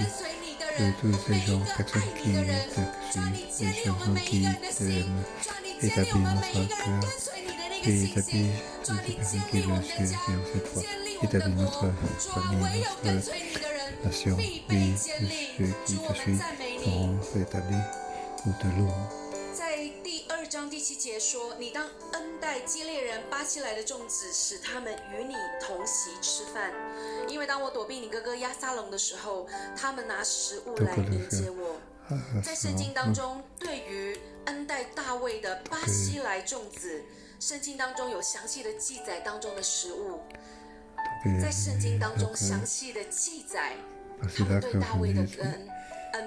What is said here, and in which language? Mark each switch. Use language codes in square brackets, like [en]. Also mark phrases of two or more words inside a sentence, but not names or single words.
[fr] De tous ces gens, personnes qui te suivent, les gens qui t'aiment, établis notre cœur, et établis toutes les personnes qui veulent suivre cette foi, établis notre famille, notre nation, oui, ceux qui te suivent seront établis, nous te louons. [zh] 在第2章第7节说：“你当恩待基列人巴西来的众子，使他们与你同席吃饭。因为当我躲避你哥哥押撒龙的时候，他们拿食物来迎接我。” 在圣经当中，对于恩待大卫的巴西来众子，圣经当中有详细的记载当中的食物，在圣经当中详细的记载他们对大卫的恩。